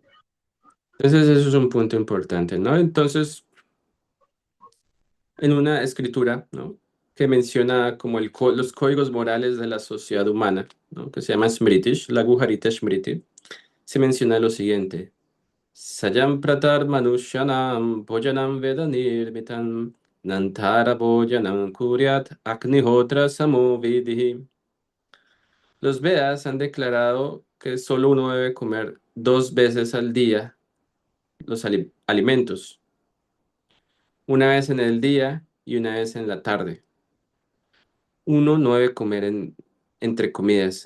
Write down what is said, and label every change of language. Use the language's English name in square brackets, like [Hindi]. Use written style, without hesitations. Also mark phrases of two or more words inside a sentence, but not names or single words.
[Spanish] Entonces, eso es un punto importante, ¿no? Entonces, en una escritura, ¿no? Que menciona como los códigos morales de la sociedad humana, ¿no? Que se llama Smritish, la Guharita Smriti, se menciona lo siguiente. [Sanskrit] सायं प्रातर् मनुष्याणां भोजनं वेदनिर्मितं नान्तरा भोजनं कुर्यात् अग्निहोत्र समोविधि. [Spanish] Los Vedas han declarado que solo uno debe comer 2 veces al día los alimentos. una vez en el día y una vez en la tarde. Uno no debe comer entre comidas.